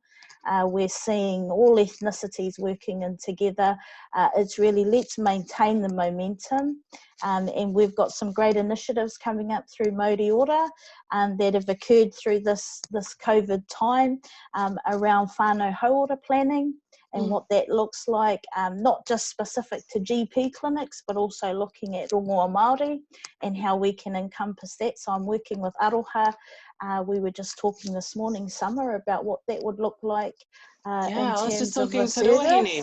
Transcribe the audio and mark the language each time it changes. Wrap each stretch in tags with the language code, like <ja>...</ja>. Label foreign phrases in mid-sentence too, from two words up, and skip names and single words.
<en>We're seeing all ethnicities working in together. It's really, let's maintain the momentum. And we've got some great initiatives coming up through Māori Ora that have occurred through this COVID time around</en> <mi>whānau hauora</mi> <en>planning and what that looks like, not just specific to GP clinics, but also looking at</en> <mi>rongoa Māori</mi> <en>and how we can encompass that. So I'm working with aroha. We were just talking this morning, Summer, about what that would look like in terms of the service.</en>